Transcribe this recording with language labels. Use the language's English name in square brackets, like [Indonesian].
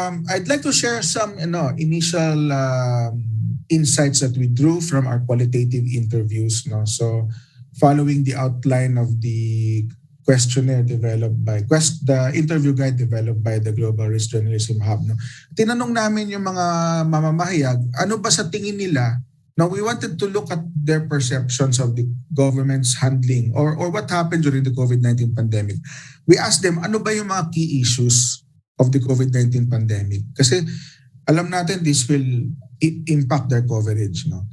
[English] I'd like to share some initial insights that we drew from our qualitative interviews. So following the outline of the questionnaire developed by the interview guide developed by the Global Risk Journalism Hub. [Filipino] Tinanong namin yung mga mamamahayag, ano ba sa tingin nila? [English] Now, we wanted to look at their perceptions of the government's handling or what happened during the COVID-19 pandemic. We asked them, [Filipino] ano ba yung mga [English] key issues of the COVID-19 pandemic? [Filipino] Kasi alam natin [English] this will impact their coverage.